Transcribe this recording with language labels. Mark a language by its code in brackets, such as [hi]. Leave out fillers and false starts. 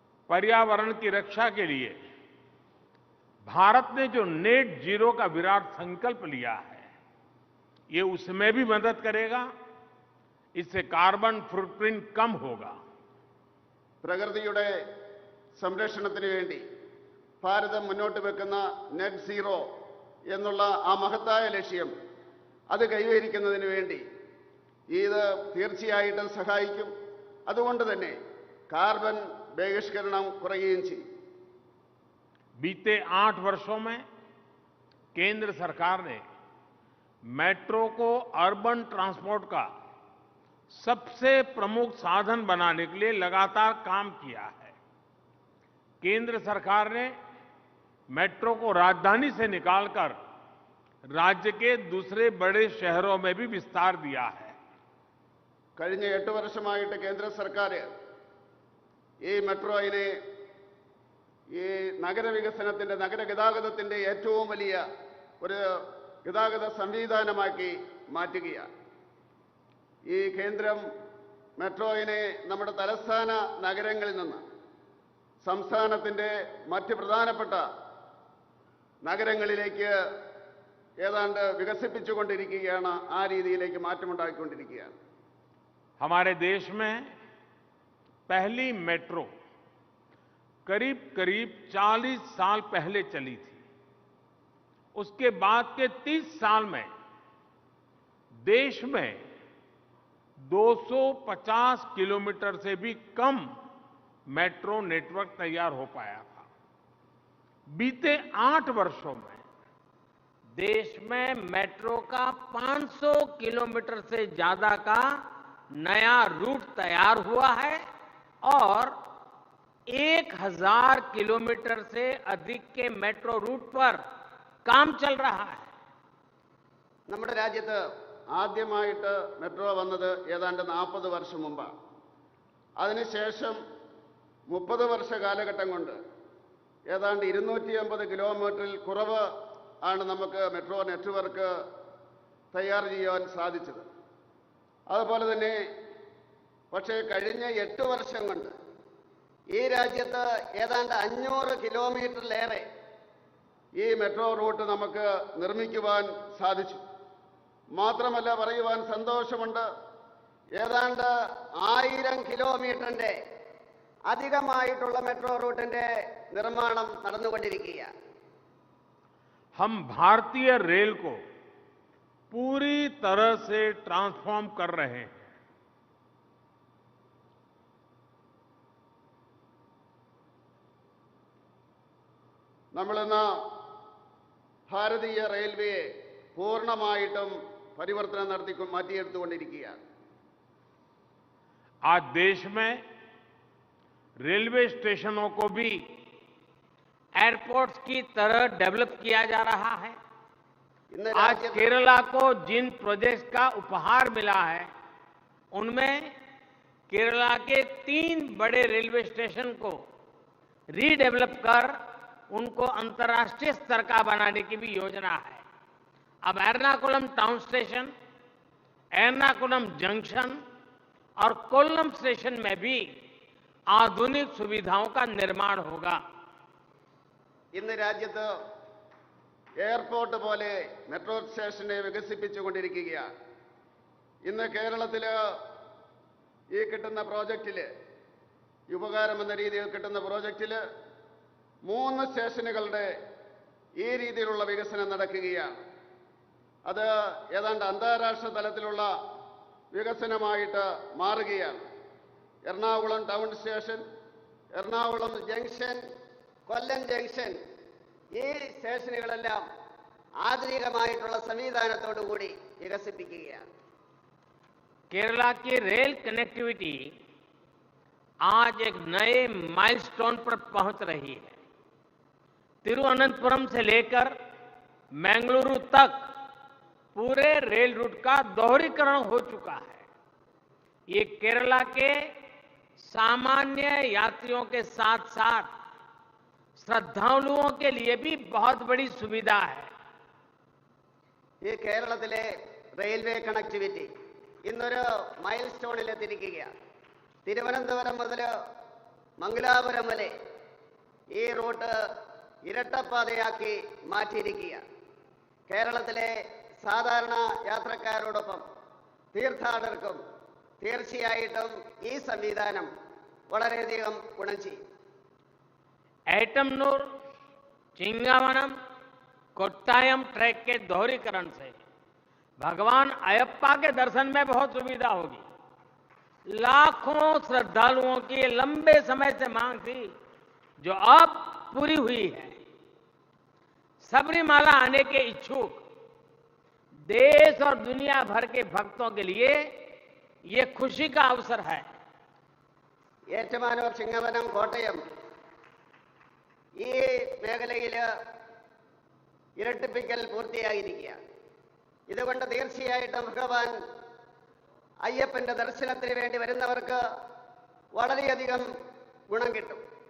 [hi] पर्यावरण की रक्षा के लिए भारत ने जो नेट जीरो का विराट संकल्प लिया है, ये उसमें भी मदद करेगा. इससे कार्बन फुटप्रिंट कम होगा. [ml] പ്രകൃതിയുടെ സംരക്ഷണത്തിന് വേണ്ടി ഭാരതം മുന്നോട്ട് വെക്കുന്ന നെറ്റ് സീറോ എന്നുള്ള ആ മഹത്തായ ലക്ഷ്യം അത് കൈവരിക്കുന്നതിന് വേണ്ടി ഇത് തീർച്ചയായിട്ടും സഹായിക്കും. അതുകൊണ്ട് തന്നെ കാർബൺ ബഹിഷ്കരണം കുറയുകയും ചെയ്യും. [hi] बीते 8 वर्षों में केंद्र सरकार ने मेट्रो को अर्बन ट्रांसपोर्ट का सबसे प्रमुख साधन बनाने के लिए लगातार काम किया है। केंद्र सरकार ने मेट्रो को राजधानी से निकालकर राज्य के दूसरे बड़े शहरों में भी विस्तार दिया है। [ml] കഴിഞ്ഞ 8 വർഷമായിട്ട് കേന്ദ്ര സർക്കാർ ഈ മെട്രോയിനെ ഈ നഗരവികസനത്തിന്റെ നഗരഗതാഗതത്തിന്റെ ഏറ്റവും വലിയ ഒരു ഗതാഗത സംവിധാനമാക്കി മാറ്റുകയാണ്. ഈ കേന്ദ്രം മെട്രോയിനെ നമ്മുടെ തലസ്ഥാന നഗരങ്ങളിൽ നിന്ന് സംസ്ഥാനത്തിന്റെ മറ്റ് പ്രധാനപ്പെട്ട നഗരങ്ങളിലേക്ക് ഏതാണ്ട് വികസിപ്പിച്ചുകൊണ്ടിരിക്കുകയാണ്. ആ രീതിയിലേക്ക് മാറ്റമുണ്ടാക്കിക്കൊണ്ടിരിക്കുകയാണ്. [hi] हमारे देश में पहली मेट्रो करीब करीब 40 साल पहले चली थी। उसके बाद के 30 साल में देश में 250 किलोमीटर से भी कम मेट्रो नेटवर्क तैयार हो पाया था। बीते 8 वर्षों में देश में मेट्रो का 500 किलोमीटर से ज्यादा का नया रूट तैयार हुआ है और 1000 किलोमीटर से अधिक के मेट्रो रूट पर काम चल रहा है. [ml] നമ്മുടെ രാജ്യത്ത് ആദ്യമായിട്ട് മെട്രോ വന്നത് ഏതാണ്ട് 40 വർഷം മുമ്പാണ്. അതിനുശേഷം 30 വർഷ കാലഘട്ടം കൊണ്ട് ഏതാണ്ട് 250 കിലോമീറ്ററിൽ കുറവ് ആണ് നമുക്ക് മെട്രോ നെറ്റ്വർക്ക് തയ്യാർ ചെയ്യാൻ സാധിച്ചത്. അതുപോലെ തന്നെ പക്ഷേ കഴിഞ്ഞ 8 വർഷം കൊണ്ട് ഈ രാജ്യത്ത് ഏതാണ്ട് 500 കിലോമീറ്ററിലേറെ ഈ മെട്രോ റൂട്ട് നമുക്ക് നിർമ്മിക്കുവാൻ സാധിച്ചു. മാത്രമല്ല പറയുവാൻ സന്തോഷമുണ്ട്, ഏതാണ്ട് 1000 കിലോമീറ്ററിന്റെ അധികമായിട്ടുള്ള മെട്രോ റൂട്ടിന്റെ നിർമ്മാണം നടന്നുകൊണ്ടിരിക്കുകയാണ്. [hi] हम भारतीय रेल को पूरी तरह से ट्रांसफॉर्म कर रहे हैं. [ml] നമ്മളിന്ന് ഭാരതീയ റെയിൽവേയെ പൂർണ്ണമായിട്ടും പരിവർത്തനം നടത്തി മാറ്റിയെടുത്തുകൊണ്ടിരിക്കുകയാണ്. [hi] आज देश में रेलवे स्टेशनों को भी एयरपोर्ट्स की तरह डेवलप किया जा रहा है. [ml] ഇന്ന് [hi] आज केरला को जिन प्रोजेक्ट्स का उपहार मिला है उनमें केरला के 3 बड़े रेलवे स्टेशन को रीडेवलप कर उनको अंतर्राष्ट्रीय स्तर का बनाने की भी योजना है. अब Ernakulam town station, Ernakulam junction और कोल्लम स्टेशन में भी आधुनिक सुविधाओं का निर्माण होगा. [ml] ഇന്ന് രാജ്യത്ത് എയർപോർട്ട് പോലെ മെട്രോ സ്റ്റേഷനെ വികസിപ്പിച്ചുകൊണ്ടിരിക്കുകയാണ്. ഇന്ന് കേരളത്തിൽ ഈ കിട്ടുന്ന പ്രോജക്റ്റിൽ, ഉപകാരം എന്ന രീതിയിൽ കിട്ടുന്ന പ്രോജക്റ്റിൽ 3 സ്റ്റേഷനുകളുടെ ഈ രീതിയിലുള്ള വികസനം നടക്കുകയാണ്. അത് ഏതാണ്ട് അന്താരാഷ്ട്ര തലത്തിലുള്ള വികസനമായിട്ട് മാറുകയാണ്. Ernakulam town station, Ernakulam junction, കൊല്ലം ജംഗ്ഷൻ, ഈ സ്റ്റേഷനുകളെല്ലാം ആധുനികമായിട്ടുള്ള സംവിധാനത്തോടുകൂടി വികസിപ്പിക്കുകയാണ്. [hi] केरला की रेल कनेक्टिविटी आज एक नए माइलस्टोन पर पहुंच रही है. तिरुवनंतपुरम से लेकर मंगलुरु तक पूरे रेल रूट का दोहरीकरण हो चुका है. ये केरला के सामान्य यात्रियों के साथ साथ श्रद्धालुओं के लिए भी बहुत बड़ी सुविधा है. [ml] ഈ കേരളത്തിലെ റെയിൽവേ കണക്ടിവിറ്റി ഇന്നൊരു മൈൽ സ്റ്റോണിലെത്തിയിരിക്കുകയാണ്. തിരുവനന്തപുരം മുതൽ മംഗലാപുരം വരെ ഈ റൂട്ട് ഇരട്ടപ്പാതയാക്കി മാറ്റിയിരിക്കുകയാണ്. കേരളത്തിലെ സാധാരണ യാത്രക്കാരോടൊപ്പം തീർത്ഥാടകർക്കും തീർച്ചയായിട്ടും ഈ സംവിധാനം വളരെയധികം ഗുണം ചെയ്യും. [hi] एटमनूर, चिंगावनम, कोट्टायम ट्रैक के दोहरीकरण से भगवान अयप्पा के दर्शन में बहुत सुविधा होगी. लाखों श्रद्धालुओं की लंबे समय से मांग थी जो अब पूरी हुई है. सबरीमाला आने के इच्छुक देश और दुनिया भर के भक्तों के लिए ये खुशी का अवसर है। [ml] ഏറ്റുമാനൂർ ചിങ്ങവനം കോട്ടയം ഈ മേഖലയിൽ ഇരട്ടിപ്പിക്കൽ പൂർത്തിയായിരിക്കുകയാണ്. ഇതുകൊണ്ട് തീർച്ചയായിട്ടും ഭഗവാൻ അയ്യപ്പന്റെ ദർശനത്തിന് വേണ്ടി വരുന്നവർക്ക് വളരെയധികം ഗുണം കിട്ടും.